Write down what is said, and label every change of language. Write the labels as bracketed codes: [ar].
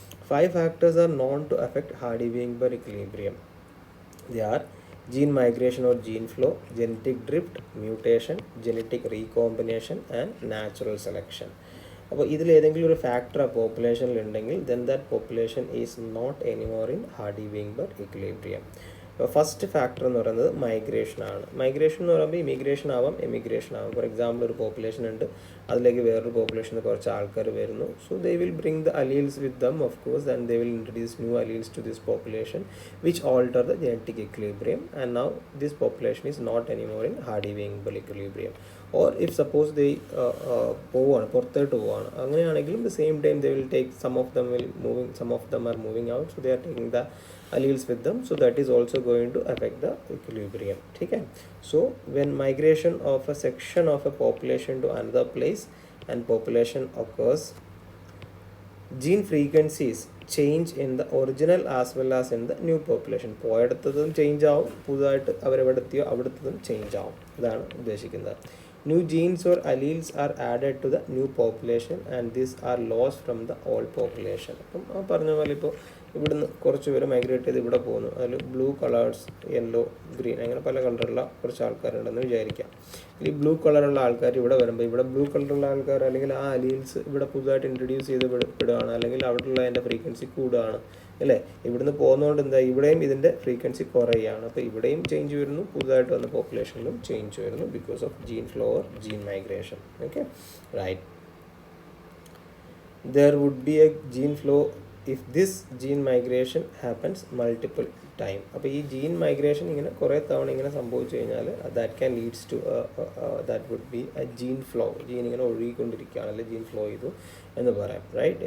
[en] 5 factors are known to affect Hardy Weinberg equilibrium. They are gene migration or gene flow, genetic drift, mutation, genetic recombination and natural selection. [ml] അപ്പോൾ ഇതിലേതെങ്കിലും ഒരു factor ആ പോപ്പുലേഷനിൽ ഉണ്ടെങ്കിൽ [en] Then that population is not anymore in Hardy Weinberg equilibrium. [ml] First factor എന്ന് പറയുന്നത് മൈഗ്രേഷനാണ്. Migration എന്ന് പറയുമ്പോൾ immigration ആവാം, എമിഗ്രേഷൻ ആവാം. ഫോർ എക്സാമ്പിൾ ഒരു പോപ്പുലേഷൻ ഉണ്ട്, അതിലേക്ക് വേറൊരു പോപ്പുലേഷനിൽ കുറച്ച് ആൾക്കാർ വരുന്നു. [en] So they will bring the alleles with them of course, and they will introduce new alleles to this population which alter the genetic equilibrium, and now this population is not anymore in Hardy Weinberg equilibrium. Or if suppose they [ml] പോവാണ്, പുറത്തോട്ട് പോവാണ്, അങ്ങനെയാണെങ്കിലും [en] The same time they will take some of them are moving out, so they are taking the alleles with them, so that is also going to affect the equilibrium. Okay, so when migration of a section of a population to another place and population occurs, gene frequencies change in the original as well as in the new population. [ml] പോയടത്തതും change ആവും, പുതുതായിട്ട് അവരെവിടെത്തിയോ അവിടുത്തതും change ആവും. ഇതാണ് ഉദ്ദേശിക്കുന്നത്. [en] New genes or alleles are added to the new population and these are lost from the old population. [ml] അപ്പം ആ പറഞ്ഞ പോലെ ഇപ്പോൾ ഇവിടുന്ന് കുറച്ച് പേര് മൈഗ്രേറ്റ് ചെയ്ത് ഇവിടെ പോകുന്നു. അതിൽ ബ്ലൂ കളേഴ്സ്, യെല്ലോ, ഗ്രീൻ അങ്ങനെ പല കളറുള്ള കുറച്ച് ആൾക്കാരുണ്ടെന്ന് വിചാരിക്കാം. ഈ ബ്ലൂ കളറുള്ള ആൾക്കാർ ഇവിടെ വരുമ്പോൾ ഇവിടെ ബ്ലൂ കളറുള്ള ആൾക്കാർ അല്ലെങ്കിൽ ആ അലീൽസ് ഇവിടെ പുതുതായിട്ട് ഇൻട്രൊഡ്യൂസ് ചെയ്ത് പെടുകയാണ്, അല്ലെങ്കിൽ അവിടെയുള്ള അതിൻ്റെ ഫ്രീക്വൻസി കൂടുകയാണ് അല്ലേ. ഇവിടുന്ന് പോകുന്നതുകൊണ്ട് എന്താ ഇവിടെയും ഇതിൻ്റെ ഫ്രീക്വൻസി കുറയുകയാണ്. അപ്പോൾ ഇവിടെയും ചേഞ്ച് വരുന്നു, പുതുതായിട്ട് വന്ന പോപ്പുലേഷനിലും ചേഞ്ച് വരുന്നു [en] Because of gene flow or gene migration. Okay, right. There would be a gene flow if this gene migration happens multiple time. [ml] അപ്പോൾ ഈ ജീൻ മൈഗ്രേഷൻ ഇങ്ങനെ കുറേ തവണ ഇങ്ങനെ സംഭവിച്ചു കഴിഞ്ഞാൽ [en] That can leads to that would be a gene flow. [ml] Gene ഇങ്ങനെ ഒഴുകിക്കൊണ്ടിരിക്കുകയാണ്, അല്ലെങ്കിൽ ജീൻ ഫ്ലോ ചെയ്തു എന്ന് പറയാം, റൈറ്റ്.